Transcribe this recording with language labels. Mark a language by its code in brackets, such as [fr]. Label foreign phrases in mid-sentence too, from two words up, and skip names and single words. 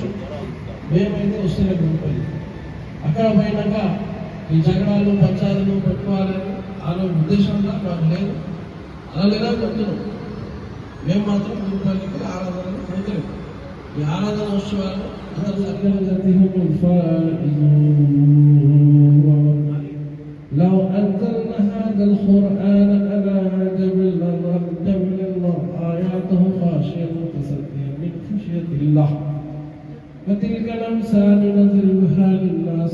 [te] మేమైతే వస్తేనే గురుపల్లి. అక్కడ పోయినాక ఈ జగడాలు పంచాయతీలు పెట్టుకోవాలని అనే ఉద్దేశంగా మాకు లేదు. అలా లేదా చెప్తున్నాం. మేము మాత్రం గురుపల్లికి ఆరాధనలు పోతున్నాం. ఈ ఆరాధన ఉత్సవాలు [ar] لو أنزلنا هذا القرآن على جبل آياته خاشعة متصدعا من خشية الله وتلك الأمثال نضربها للناس